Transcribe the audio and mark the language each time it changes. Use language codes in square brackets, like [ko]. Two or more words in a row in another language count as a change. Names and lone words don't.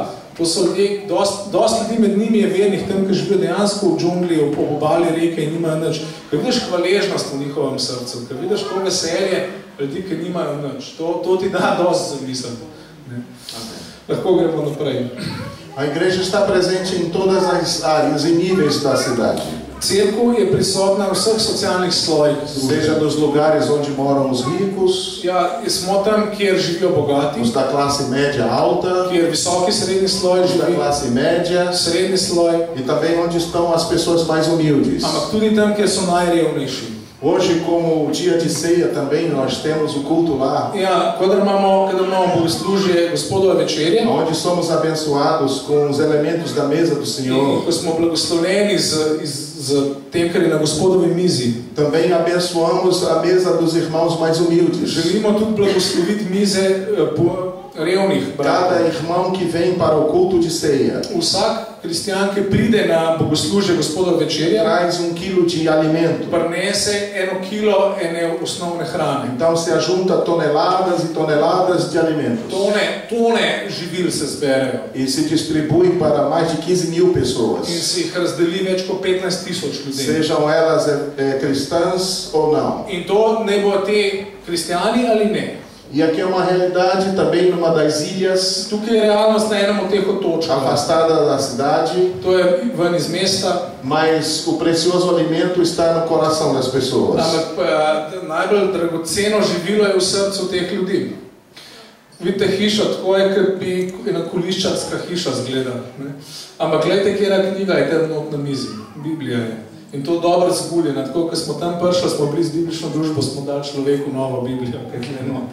[sl] To so ljudje, dosti ljudi med njimi je vernih tam, ki živijo dejansko v džungli, ob obali reke in nimajo nič. Ko vidiš hvaležnost v njihovem srcu, ko vidiš to veselje ljudi, ki nimajo nič, to ti da dosti zamisliti. Lahko gremo naprej. [pt] A igreja está presente em todas as áreas e níveis da cidade. [sl] Cerkev je prisotna v vseh socialnih slojih. [pt] Seja nos lugares onde moram os ricos, [sl] smo tam, kjer živijo bogati, [pt] os da classe média alta, [sl] kjer visoki srednji sloj [pt] os da [sl] živi, [pt] classe média [sl] srednji sloj, [pt] e também onde estão as pessoas mais humildes. [sl] ampak tudi tam, kjer so najrevnejši. [pt] Hoje, como o dia de ceia também, nós temos o culto lá, [sl] Kadar imamo bogoslužje Gospodove večerje, [pt] onde somos abençoados com os elementos da mesa do Senhor. [sl] ko smo blagoslovljeni z tem kar je na Gospodovi mizi. [pt] Também abençoamos a mesa dos irmãos mais humildes. [sl] Želimo tudi blagosloviti mize revnih [pt] Cada [sl] bratov. [pt] irmão que vem para o culto de ceia [sl] Vsak kristjan, ki pride na bogoslužje Gospodova večerja, [pt] traz 1 quilo de alimento. [sl] prinese 1 kilo ene osnovne hrane. [pt] Então se ajunta toneladas e toneladas de alimentos. [sl] Tone živil se zberejo [pt] E se distribui para mais de 15.000 [sl] in [pt] pessoas. [sl] se jih razdeli več kot 15.000 ljudi. [pt] Sejam elas cristãs ou não. [sl] In to ne bo te kristjani ali ne. [pt] E aqui é uma realidade também numa das ilhas [sl] Tukaj je realnost na enem od teh otočkov. [pt] afastada da cidade, [sl] To je ven iz mesta, [pt] mas o precioso alimento está no coração das pessoas. [sl] ampak najbolj dragoceno živilo je v srcu teh ljudi. Vidite hišo, tako je, kot bi ena koliščarska hiša zgleda. Ne? Ampak gledajte, kjera knjiga je tam not na mizi. Biblija je. In to dobro zguljena. Tako, ko smo tam prišli, smo bili z biblično družbo, smo dali človeku novo Biblijo, kaj je not.